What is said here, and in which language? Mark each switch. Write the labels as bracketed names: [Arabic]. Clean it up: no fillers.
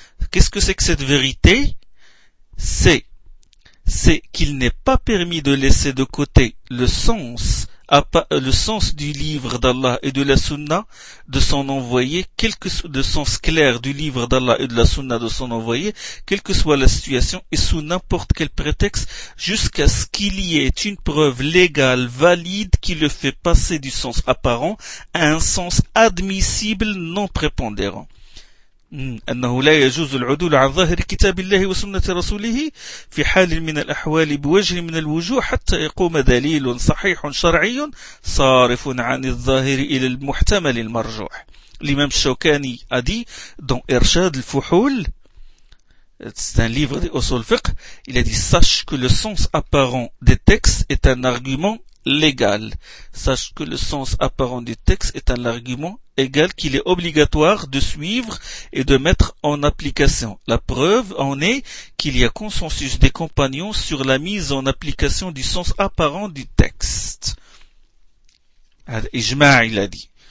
[French] Qu'est-ce que c'est que cette vérité? C'est qu'il n'est pas permis de laisser de côté le sens du livre d'Allah et de la sunna de son envoyé, de sens clair du livre d'Allah et de la sunna de son envoyé, quelle que soit la situation et sous n'importe quel prétexte, jusqu'à ce qu'il y ait une preuve légale valide qui le fait passer du sens apparent à un sens admissible non prépondérant. [Arabic] أنه لا يجوز العدول عن ظاهر كتاب الله وسنة رسوله في حال من الأحوال بوجه من الوجوه حتى يقوم دليل صحيح شرعي صارف عن الظاهر إلى المحتمل المرجوح. الإمام الشوكاني أدي دون إرشاد الفحول [French] c'est un livre des [Arabic] أصول الفقه. [French] Il a dit sache que le sens apparent des textes est un argument légal. Sache que le sens apparent du texte est un argument égal qu'il est obligatoire de suivre et de mettre en application. La preuve en est qu'il y a consensus des compagnons sur la mise en application du sens apparent du texte. Ijma' il a dit.